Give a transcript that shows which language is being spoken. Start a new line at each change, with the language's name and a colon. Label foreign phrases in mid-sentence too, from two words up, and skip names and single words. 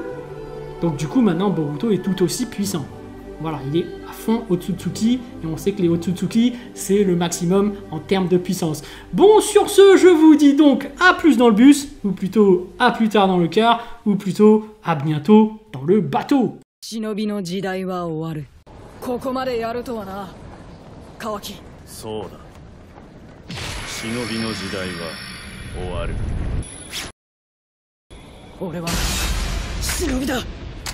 French: Donc du coup maintenant Boruto est tout aussi puissant. Voilà, il est à fond Otsutsuki, et on sait que les Otsutsuki c'est le maximum en termes de puissance. Bon, sur ce, je vous dis donc à plus dans le bus, ou plutôt à plus tard dans le car, ou plutôt à bientôt dans le bateau.
Japanese: ここまでやるとはな、川木。そうだ。忍びの時代は終わる。俺は忍びだ。